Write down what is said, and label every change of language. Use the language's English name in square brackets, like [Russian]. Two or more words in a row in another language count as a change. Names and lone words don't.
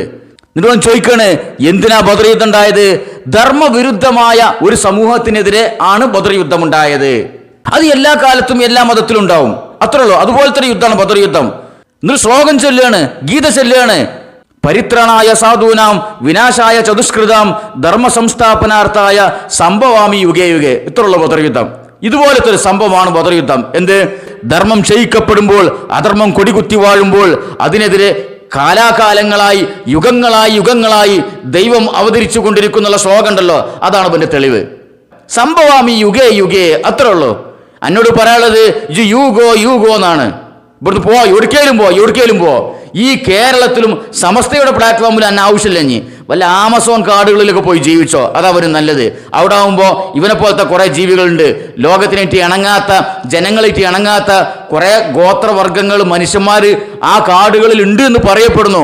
[Malayalam] എന്നിട്ട് ചോദിക്കാണ്, എന്തിനാ ബദർ യുദ്ധം ഉണ്ടായത്? ധർമ്മവിരുദ്ധമായ ഒരു സമൂഹത്തിനെതിരെ ആണ് ബദർ യുദ്ധം ഉണ്ടായത്. അത് എല്ലാ കാലത്തും എല്ലാ മതത്തിലും ഉണ്ടാവും, അത്രേ ഉള്ളൂ. അതുപോലത്തെ ഒരു യുദ്ധമാണ് ബദർ യുദ്ധം. എന്നിട്ട് ശ്ലോകം ചൊല്ലുകയാണ്, ഗീത ചൊല്ലുകയാണ്, [Sanskrit] പരിത്രണായ സാധൂനാം വിനാശായ ചതുഷ്കൃതാം ധർമ്മ സംസ്ഥാപനാർത്ഥായ സംഭവാമി യുഗേ യുഗേ. [Malayalam] ഇത്രയുള്ള ബദർ യുദ്ധം. ഇതുപോലത്തെ ഒരു സംഭവമാണ് ബദർ യുദ്ധം. എന്ത്? ധർമ്മം ക്ഷയിക്കപ്പെടുമ്പോൾ, അധർമ്മം കൊടികുത്തി വാഴുമ്പോൾ അതിനെതിരെ കാലാകാലങ്ങളായി യുഗങ്ങളായി ദൈവം അവതരിച്ചു കൊണ്ടിരിക്കുന്ന ശ്ലോകം ഉണ്ടല്ലോ, അതാണ് ഇതിന്റെ തെളിവ്. [Sanskrit] സംഭവാമി യുഗേ യുഗേ, [Malayalam] അത്രേ ഉള്ളൂ. എന്നോട് പറയാനുള്ളത് യൂഗോ എന്നാണ്. ഇവിടുന്ന് എവിടേക്കേലും പോ. ഈ കേരളത്തിലും സമസ്തയുടെ പ്ലാറ്റ്ഫോമിൽ എന്നെ ആവശ്യമില്ല. ഇനി വല്ല ആമസോൺ കാടുകളിലൊക്കെ പോയി ജീവിച്ചോ, അതവര് നല്ലത്. അവിടെ ആവുമ്പോൾ ഇവനെ പോലത്തെ കുറെ ജീവികളുണ്ട്, ലോകത്തിനായിട്ട് ഇണങ്ങാത്ത, ജനങ്ങളായിട്ട് ഇണങ്ങാത്ത കുറെ ഗോത്രവർഗങ്ങൾ, മനുഷ്യന്മാര് ആ കാടുകളിൽ ഉണ്ട് എന്ന് പറയപ്പെടുന്നു.